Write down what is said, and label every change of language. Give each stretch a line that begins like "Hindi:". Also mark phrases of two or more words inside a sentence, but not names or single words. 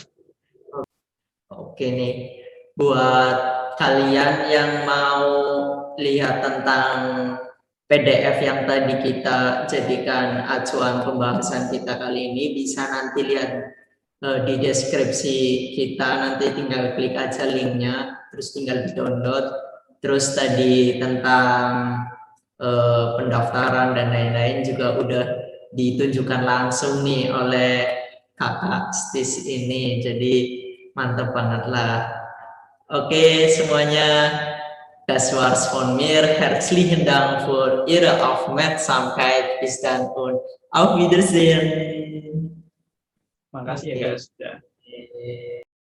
Indonesian: Oke nih, buat kalian yang mau lihat tentang PDF yang tadi kita jadikan acuan pembahasan kita kali ini, bisa nanti lihat di deskripsi kita, nanti tinggal klik aja linknya, terus tinggal di-download. Terus tadi tentang pendaftaran dan lain-lain juga udah ditunjukkan langsung nih oleh kakak Stis ini, jadi mantap banget lah. Oke semuanya,
German: das war's von mir, herzlichen Dank für Ihre Aufmerksamkeit, bis dann und auf Wiedersehen.
Indonesian: Makasih ya guys.